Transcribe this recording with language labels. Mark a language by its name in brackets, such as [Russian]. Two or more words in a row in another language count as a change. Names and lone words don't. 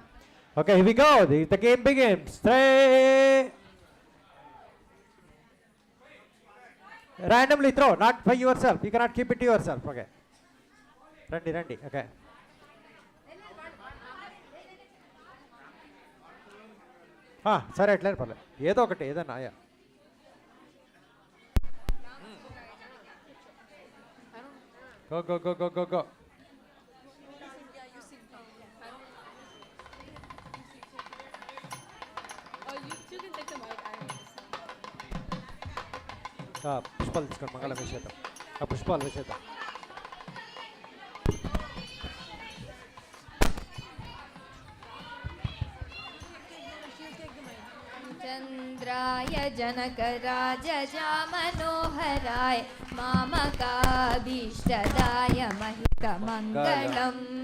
[English] Okay, here we go, the game begins. Randomly throw, not by yourself, you cannot keep it to yourself, okay? Randi, okay. Sorry, [Telugu] eట్లా పర్లేదు ఏదో ఒకటి ఏదన్నా ఆయా go పుష్పాలు తీసుకోండి మంగళం వేసేద్దాం పుష్పాలు వేసేద్దాం [Sanskrit] चंद्राय जनकराजजा मनोहराय मामकाभीष्टदाय महितमङ्गलम्